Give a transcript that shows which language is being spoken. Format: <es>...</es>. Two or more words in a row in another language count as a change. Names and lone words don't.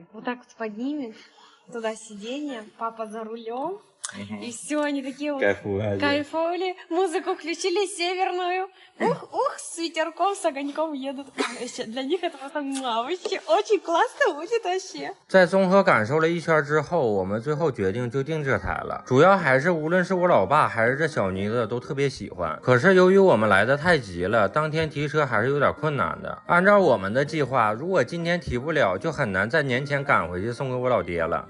<ru>Вот так вот поднимет. Туда сиденье, папа за рулем, и все, они такие вот кайфовали, музыку включили северную, ух, с ветерком, с огоньком едут. Вообще, для них это просто вообще очень классно будет вообще.</ru> <zh>在综合感受了一圈之后，我们最后决定就定这台了。主要还是无论是我老爸还是这小妮子都特别喜欢。可是由于我们来的太急了，当天提车还是有点困难的。按照我们的计划，如果今天提不了，就很难在年前赶回去送给我老爹了。</zh>